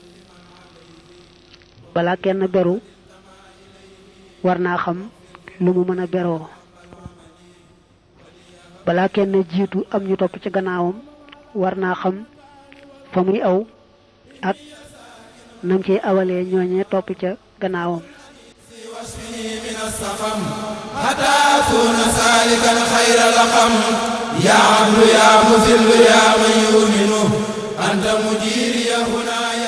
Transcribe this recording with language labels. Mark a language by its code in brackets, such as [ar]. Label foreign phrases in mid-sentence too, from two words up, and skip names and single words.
[wo] balaa kenn beru war naa xam lu mu mën a beroo balaa kenn jiitu am ñu topp ci gannaawam war naa xam fa muy aw ak nam ciy awalee ñooñee topp ca gannaawam [ar] حتى أكون سالكا خير لقم يا عبد يا مذل يا من يؤمن أنت مجيري هنا